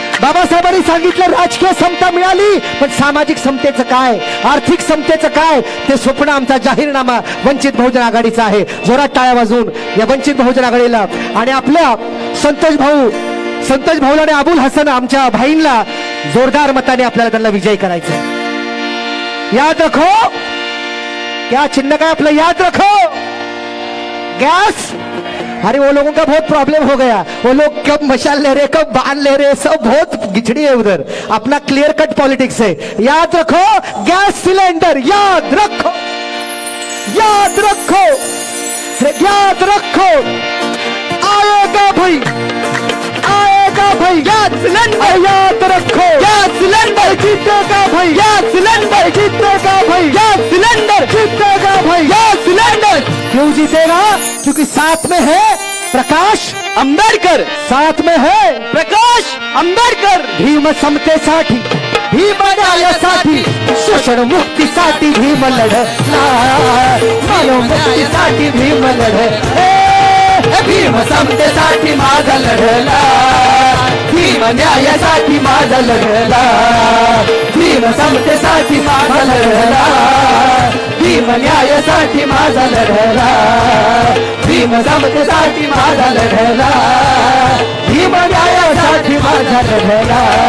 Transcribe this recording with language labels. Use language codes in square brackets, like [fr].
[mr] बाबासाहेबांनी सांगितलं राजकीय समता मिळाली, पण सामाजिक समतेचं काय, आर्थिक समतेचं काय, ते स्वप्न आमचा जाहीरनामा वंचित बहुजन आघाडीचा आहे. जोरात टाळ्या वाजवून या वंचित बहुजन आघाडीला आणि आपल्या संतोष भाऊला आणि अबुल हसन आमच्या भाईंना जोरदार मताने आपल्याला त्यांना विजयी करायचं. [hi] याद रखो, क्या चिन्ह का अपना याद रखो, गैस. अरे वो लोगों का बहुत प्रॉब्लम हो गया, वो लोग कब मशाल ले रहे, कब बाण ले रहे, सब बहुत गिचड़ी है उधर. अपना क्लियर कट पॉलिटिक्स है. याद रखो, गैस सिलेंडर याद रखो, याद रखो, याद रखो, आएगा भाई, आएगा भाई, गैस सिलेंडर याद रखो, गैस सिलेंडर जीतेगा भाई, गैस सिलेंडर जीतेगा भाई, गैस सिलेंडर जीतेगा भाई, गैस सिलेंडर. क्यों जीतेगा? क्योंकि साथ में है प्रकाश आंबेडकर, साथ में है प्रकाश आंबेडकर. [mr] भीम समतेसाठी, भीम न्यायासाठी, शोषण मुक्तीसाठी भीम लढला, मानव मुक्तीसाठी भीम लढला. भीम समतेसाठी माझा लढला, भीम न्यायासाठी माझा लढला, भीम समतेसाठी माझा लढला, भीम न्यायासाठी माझा लढला, भीम समतेसाठी माझा लढला, भीम न्यायासाठी माझा लढला.